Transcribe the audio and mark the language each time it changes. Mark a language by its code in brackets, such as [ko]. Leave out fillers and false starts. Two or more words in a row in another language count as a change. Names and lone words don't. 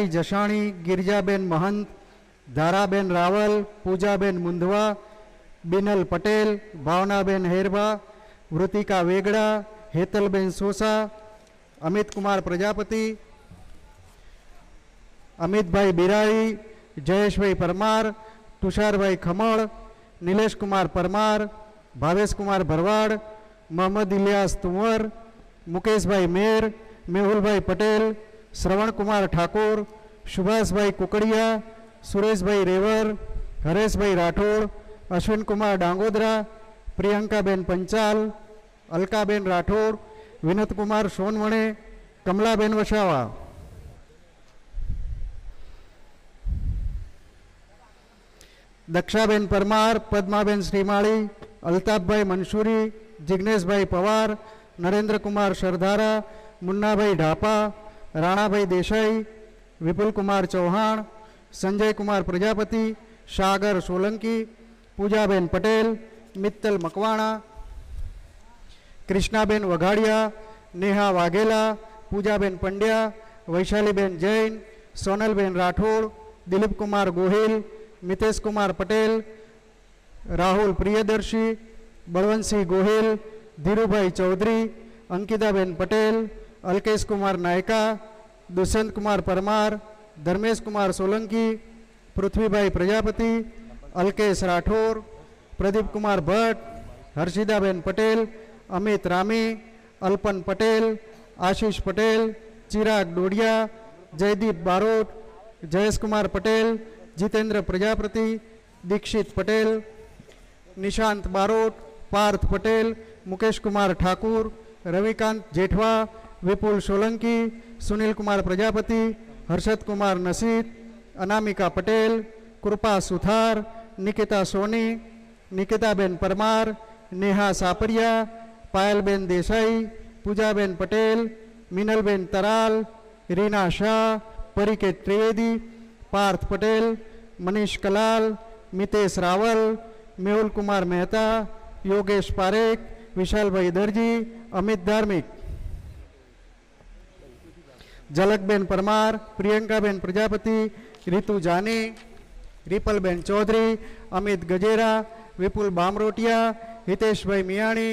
[hi] जशाणी, गिरिजाबेन महंत, धाराबेन रावल, पूजाबेन मुंदवा, बिनल पटेल, भावनाबेन हेरबा, वृतिका वेगड़ा, हेतलबेन सोसा, अमित कुमार प्रजापति, अमित भाई बिराड़ी, जयेश भाई परमार, तुषार भाई खमड़, नीलेश कुमार परमार, भावेश कुमार भरवाड़, मोहम्मद इलियास तुंवर, मुकेश भाई मेर, मेहुल भाई पटेल, श्रवण कुमार ठाकुर, सुभाष भाई कुकड़िया, सुरेश भाई रेवर, हरेश भाई राठौड़, अश्विन कुमार डांगोदरा, प्रियंका बेन पंचाल, अलकाबेन राठौड़, विनोद कुमार सोनवणे, कमलाबेन वसावा, दक्षाबेन परमार, पद्माबेन श्रीमाળી, अल्ताफ भाई मंसूरी, जिग्नेश भाई पवार, नरेंद्र कुमार सरदारा, मुन्ना भाई ढापा, राणा भाई देसाई, विपुल कुमार चौहान, संजय कुमार प्रजापति, सागर सोलंकी, पूजाबेन पटेल, मित्तल मकवाणा, कृष्णाबेन वघाड़िया, नेहा वाघेला, पूजाबेन पंड्या, वैशालीबेन जैन, सोनलबेन राठौड़, दिलीप कुमार गोहिल, मितेश कुमार पटेल, राहुल प्रियदर्शी, बलवंत सिंह गोहिल, धीरूभाई चौधरी, अंकिताबेन पटेल, अल्केश कुमार नायका, दुष्यंत कुमार परमार, धर्मेश कुमार सोलंकी, पृथ्वीभाई प्रजापति, अल्केश राठौर, प्रदीप कुमार भट्ट, हर्षिदाबेन पटेल, अमित रामी, अल्पन पटेल, आशीष पटेल, चिराग डोडिया, जयदीप बारोट, जयेश कुमार पटेल, जितेंद्र प्रजापति, दीक्षित पटेल, निशांत बारोट, पार्थ पटेल, मुकेश कुमार ठाकुर, रविकांत जेठवा, विपुल सोलंकी, सुनील कुमार प्रजापति, हर्षद कुमार नसीद, अनामिका पटेल, कृपा सुथार, निकिता सोनी, निकिताबेन परमार, नेहा सापरिया, पायलबेन देसाई, पूजाबेन पटेल, मिनलबेन तराल, रीना शाह, परिकेत त्रिवेदी, पार्थ पटेल, मनीष कलाल, मितेश रावल, मेहुल कुमार मेहता, योगेश पारेख, विशाल भाई दर्जी, अमित धार्मिक, झलकबेन परमार, प्रियंकाबेन प्रजापति, रितु जानी, रिपलबेन चौधरी, अमित गजेरा, विपुल बामरोटिया, हितेश भाई मियाणी,